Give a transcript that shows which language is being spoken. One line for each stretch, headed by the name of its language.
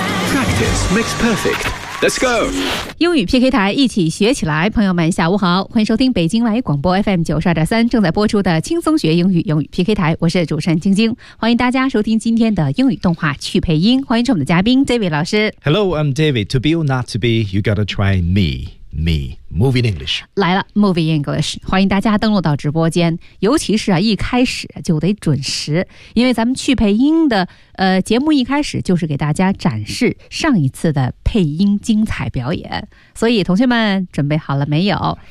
English: Practice makes perfect. Let's go.
Chinese: 英语 PK 台，一起学起来。朋友们，下午好，欢迎收听北京外语广播 FM 92.3正在播出的轻松学英语，英语 PK 台，我是主持人晶晶，欢迎大家收听今天的英语动画趣配音，欢迎我们的嘉宾 David 老师。
English: Hello, I'm David. To be or not to be, you gotta try me. Me, Moving English.
Chinese: 来了 Moving English. 欢迎大家登录到直播间，尤其是啊，一开始就得准时，因为咱们去配音的节目一开始就是给大家展示上一次的配音精彩表演，所以同学们准备好了没有？